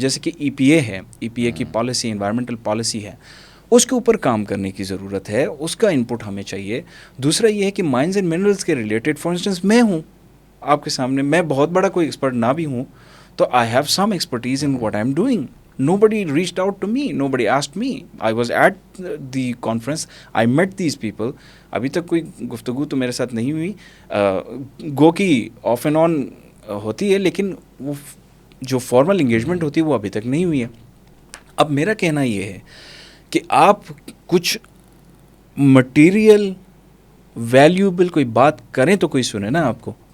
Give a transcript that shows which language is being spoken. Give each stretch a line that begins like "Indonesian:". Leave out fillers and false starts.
Urdu: جیسے کہ ای پی اے ہے, ای پی اے کی پالیسی انوائرمنٹل پالیسی ہے, اس کے اوپر کام کرنے کی ضرورت ہے, اس کا انپٹ ہمیں چاہیے. دوسرا یہ ہے کہ مائنز اینڈ منرلس کے ریلیٹڈ, فار انسٹنس میں ہوں آپ کے سامنے, میں بہت بڑا کوئی ایکسپرٹ نہ بھی ہوں, تو
English: I have some expertise in what I am doing. Nobody reached out to me, nobody asked me. I was at the conference, I met these people.
Urdu: ابھی تک کوئی گفتگو تو میرے ساتھ نہیں ہوئی, گو کی آف اینڈ آن ہوتی ہے, لیکن وہ جو فارمل انگیجمنٹ ہوتی ہے وہ ابھی تک نہیں ہوئی ہے. اب میرا کہنا یہ ہے کہ آپ کچھ مٹیریل ویلیوبل کوئی بات کریں تو کوئی سنے نا آپ کو.